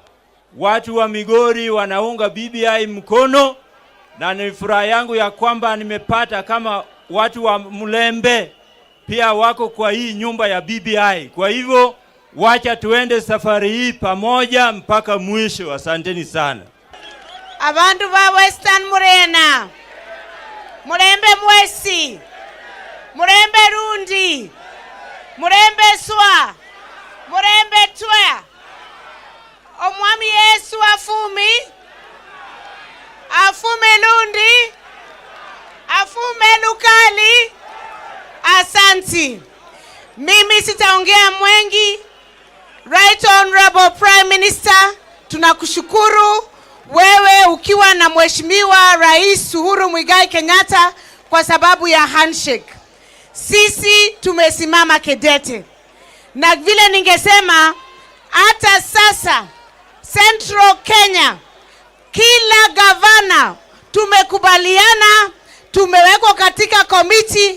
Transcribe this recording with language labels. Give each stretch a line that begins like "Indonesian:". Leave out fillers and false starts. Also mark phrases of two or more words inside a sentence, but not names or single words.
Swahili: Watu wa Migori wanaunga BBI mkono, na ni furaha yangu ya kwamba nimepata kama watu wa Mlembe pia wako kwa hii nyumba ya BBI. Kwa hivyo wacha tuende safari hii pamoja mpaka mwisho. Asanteni sana.
Luyia: Abantu ba Western Murena, Murembe Mwesi, Murembe Rundi, Murembe Swa, Murembe Twa, Omwami Yesu afume Lundi, afume Lukali.
Swahili: Asanti. Mimi sitaongea mwengi.
English: Right Honorable Prime Minister,
Swahili: tunakushukuru wewe ukiwa na Mheshimiwa Rais Uhuru Muigai Kenyatta kwa sababu ya handshake. Sisi tumesimama kidete. Na vile ningesema hata sasa Central Kenya kila gavana tumekubaliana, tumewekwa katika committee.